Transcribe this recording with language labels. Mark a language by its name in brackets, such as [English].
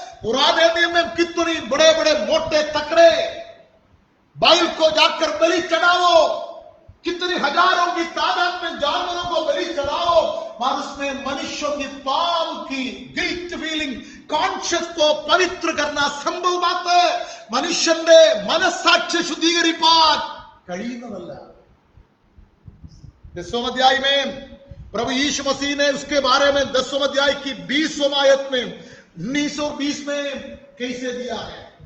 [Hindi] पुराने नियम में कितने बड़े बड़े मोटे तकड़े बैल को जाकर बलि चढ़ाओ, कितने हजारों की तादाद में जानवरों को बलि चढ़ाओ, और उसमें मनुष्यों की पाप की गिल्ट फीलिंग, कॉन्शियस को पवित्र करना संभव बात है. [Malayalam] മനുഷ്യന്റെ മനസ്സാക്ഷി ശുദ്ധീകരിപ്പാൻ കഴിയുന്നതല്ല. [Hindi] 10वें अध्याय में प्रभु यीशु मसीह ने उसके बारे में 10वें अध्याय की 20वीं आयत में 1920 में कैसे दिया है.